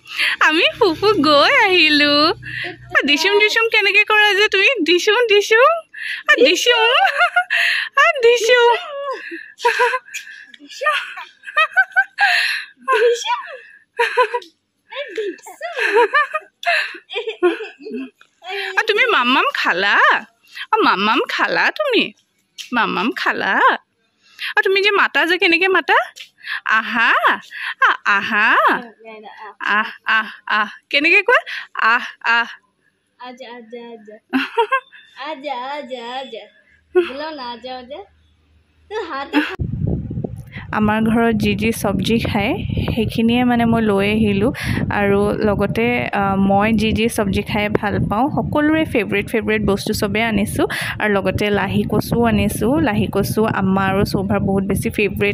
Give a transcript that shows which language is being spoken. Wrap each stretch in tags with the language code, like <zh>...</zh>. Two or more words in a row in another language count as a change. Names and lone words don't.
<as>দিছুম কেনেকে কৰা যে তুমি দিছুম তুমি মাম্মাম খালা তুমি মাম্মাম খালা আৰু তুমি যে মাতা যে কেনেকে মাতা আহা আহা আহ আহ আহ কেনেকে কোৱা আহ আহ</as> <hi>आजा आजा आजा आजा आजा आजा बोलो ना आजा आजा तो हाथ</hi> <as>আমাৰ ঘৰত যি সবজি খায় সেইখিনিয়ে মানে মই লৈ আহিলোঁ আৰু লগতে মই যি সবজি খাই ভাল পাওঁ সকলোৰে ফেভৰেট বস্তু সবে আনিছোঁ আৰু লগতে লাহি কচু আনিছোঁ লাহি কচু আম্মা আৰু সোভাৰ বহুত বেছি ফেভৰেট</as>